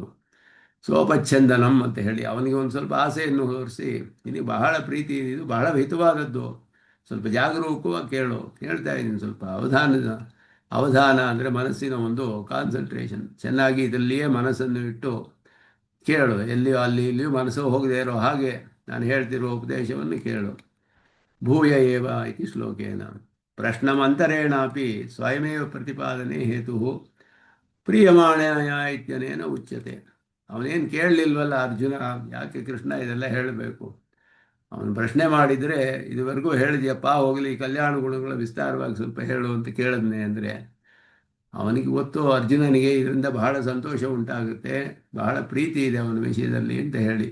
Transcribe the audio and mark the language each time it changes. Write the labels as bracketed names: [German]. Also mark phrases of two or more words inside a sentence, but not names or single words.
[Kannada] ಸೋಪಚ್ಛಂದನಂ ಅಂತ ಹೇಳಿ ಅವನಿಗೆ ಒಂದು ಸ್ವಲ್ಪ ಆಸೆಯನ್ನು ತೋರಿಸಿ, ನಿನಗೆ ಬಹಳ ಪ್ರೀತಿ, ಇದು ಬಹಳ ಹಿತವಾದದ್ದು, ಸ್ವಲ್ಪ ಜಾಗರೂಕವಾಗಿ ಕೇಳು. ಕೇಳ್ತಾ ಇದ್ದೀನಿ. ಸ್ವಲ್ಪ ಅವಧಾನ ಅಂದರೆ ಮನಸ್ಸಿನ ಒಂದು ಕಾನ್ಸಂಟ್ರೇಷನ್ ಚೆನ್ನಾಗಿ ಇದರಲ್ಲಿಯೇ ಮನಸ್ಸನ್ನು ಇಟ್ಟು ಕೇಳು. ಎಲ್ಲಿಯೋ ಅಲ್ಲಿ ಇಲ್ಲಿಯೂ ಮನಸ್ಸು ಹೋಗದೇ ಇರೋ ಹಾಗೆ ನಾನು ಹೇಳ್ತಿರೋ ಉಪದೇಶವನ್ನು ಕೇಳು. [Sanskrit] ಭೂಯ ಏವ ಇತಿ ಶ್ಲೋಕೇನ ಪ್ರಶ್ನಮಂತರೇಣಾಪಿ ಸ್ವಯಮೇವ ಪ್ರತಿಪಾದನೆ ಹೇತು ಪ್ರಿಯಮಾಣಯ ಇತ್ಯನೇನ ಉಚ್ಯತೆ. [Kannada] ಅವನೇನು ಕೇಳಲಿಲ್ವಲ್ಲ ಅರ್ಜುನ, ಯಾಕೆ ಕೃಷ್ಣ ಇದೆಲ್ಲ ಹೇಳಬೇಕು? ಅವನು ಪ್ರಶ್ನೆ ಮಾಡಿದರೆ ಇದುವರೆಗೂ ಹೇಳಿದ್ಯಪ್ಪ, ಹೋಗಲಿ ಕಲ್ಯಾಣ ಗುಣಗಳ ವಿಸ್ತಾರವಾಗಿ ಸ್ವಲ್ಪ ಹೇಳು ಅಂತ ಕೇಳಿದ್ನೆ ಅಂದರೆ ಅವನಿಗೆ ಗೊತ್ತು, ಅರ್ಜುನನಿಗೆ ಇದರಿಂದ ಬಹಳ ಸಂತೋಷ ಉಂಟಾಗುತ್ತೆ, ಬಹಳ ಪ್ರೀತಿ ಇದೆ ಅವನ ವಿಷಯದಲ್ಲಿ ಅಂತ ಹೇಳಿ.